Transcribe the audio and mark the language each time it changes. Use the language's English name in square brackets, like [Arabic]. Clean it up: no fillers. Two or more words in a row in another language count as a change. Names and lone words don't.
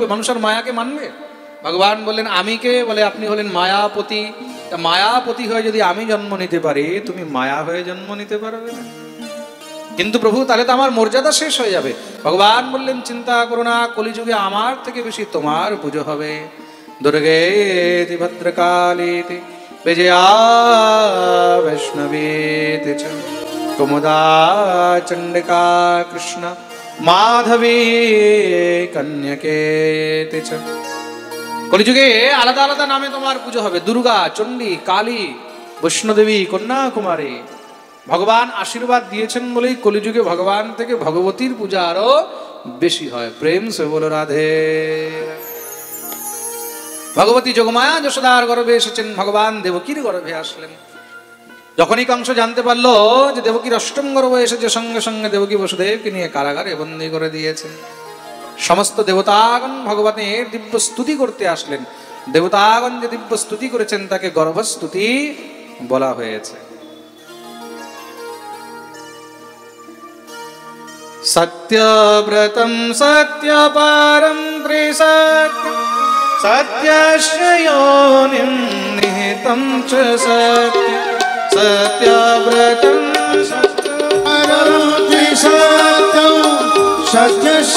[Bangla] মানুষের মায়াকে মানবে? ভগবান বললেন আমি কে? বলে আপনি হলেন মায়াপতি। তা মায়াপতি হয়ে যদি আমি জন্ম নিতে পারি, তুমি মায়া হয়ে জন্ম নিতে পারবে না। কিন্তু প্রভু তাহলে তো আমার মর্যাদা শেষ হয়ে যাবে। ভগবান বললেন চিন্তা করো না, কলিযুগে আমার থেকে বেশি তোমার পুজো হবে। [Sanskrit] দুর্গেতি ভদ্রকালীতি বিজয়া বৈষ্ণবীতি চ। কুমুদা চণ্ডিকা কৃষ্ণ মাধবী কন্যকেতি চ। [Bangla] কলিযুগে আলাদা আলাদা নামে তোমার পুজো হবে। দুর্গা, চণ্ডী, কালী, বৈষ্ণদেবী, কন্যাকুমারী। ভগবান আশীর্বাদ দিয়েছেন বলেই কলিযুগে ভগবান থেকে ভগবতীর পূজা আরো বেশি হয়। [Hindi] प्रेम से बोलो राधे। [Bangla] ভগবতী যোগমায়া যশোদার গর্ভে এসেছেন, ভগবান দেবকীর গর্ভে আসলেন। যখনই কংস জানতে পারলো যে দেবকীর অষ্টম গর্ভ এসেছে, সঙ্গে সঙ্গে দেবকী বসুদেবকে নিয়ে কারাগারে বন্দী করে দিয়েছেন। সমস্ত দেবতাগণ ভগবানের দিব্য স্তুতি করতে আসলেন। দেবতাগণ যে দিব্য স্তুতি করেছেন তাকে গর্ভস্তুতি বলা হয়েছে। [Sanskrit] সত্যব্রতম সত্যপারম ত্রিসত্য সত্যস্য যোনিম নিহিতম চ সত্য সত্যব্রতম সত্যপারম ত্রিসত্য সত্যস্য